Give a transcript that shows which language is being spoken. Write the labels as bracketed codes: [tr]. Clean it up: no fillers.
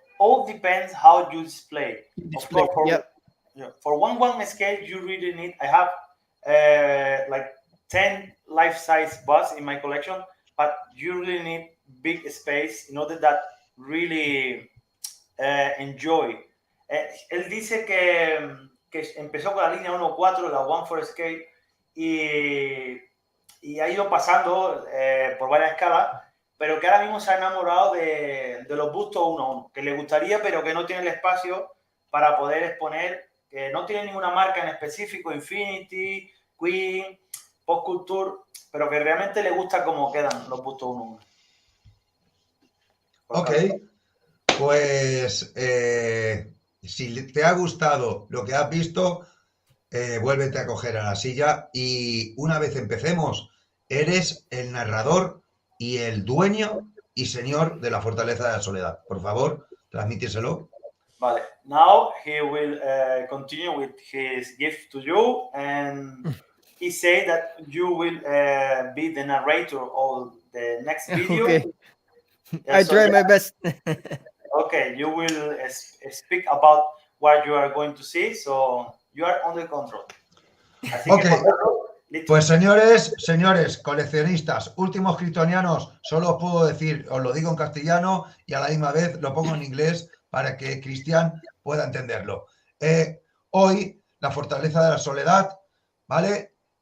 [en] All depends how you display. Of course, for 1/1 scale, you really need. I have like 10 life-size busts in my collection, but you really need big space in order that really enjoy. [es] Él dice que empezó con la línea 1.4, la 1/4 scale, y ha ido pasando por varias escalas, pero que ahora mismo se ha enamorado de los bustos 1:1, que le gustaría, pero que no tiene el espacio para poder exponer, que no tiene ninguna marca en específico, Infinity, Queen, Post Culture, pero que realmente le gusta cómo quedan los bustos 1:1. Ok, pues si te ha gustado lo que has visto, vuélvete a coger a la silla y una vez empecemos, eres el narrador y el dueño y señor de la Fortaleza de la Soledad. Por favor, transmítiselo. [en] Vale, now he will continue with his gift to you, and he said that you will be the narrator of the next video. Okay. I try my best. Okay, you will speak about what you are going to see, so you are under control. [es] Así que, pues señores, coleccionistas, últimos kryptonianos, solo os puedo decir, os lo digo en castellano y a la misma vez lo pongo en inglés para que Cristian pueda entenderlo. Hoy la Fortaleza de la Soledad, ¿vale?